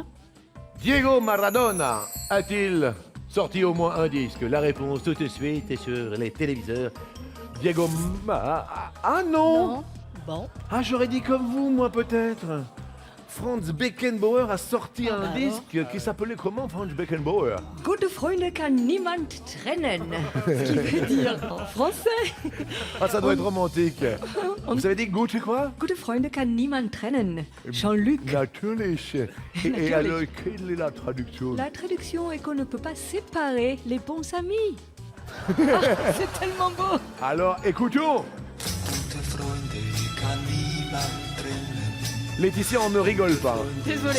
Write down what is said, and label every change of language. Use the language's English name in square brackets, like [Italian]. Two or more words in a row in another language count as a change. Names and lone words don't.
[French] Diego Maradona a-t-il sorti au moins un disque? La réponse tout de suite est sur les téléviseurs. Diego Ah non, Non. Bon. Ah, j'aurais dit comme vous, moi, peut-être. Franz Beckenbauer a sorti un bah disque qui s'appelait comment, Franz Beckenbauer? [German] Gute Freunde kann niemand trennen. [French] Ce qui veut dire en français. Ah, ça doit être romantique. Vous avez dit Gute quoi? [German] Gute Freunde kann niemand trennen. [French] Jean-Luc. Natürlich. Et alors, quelle est la traduction? La traduction est qu'on ne peut pas séparer les bons amis. Ah, c'est tellement beau. Alors, écoutons. Laetitia, on ne rigole pas. Désolé.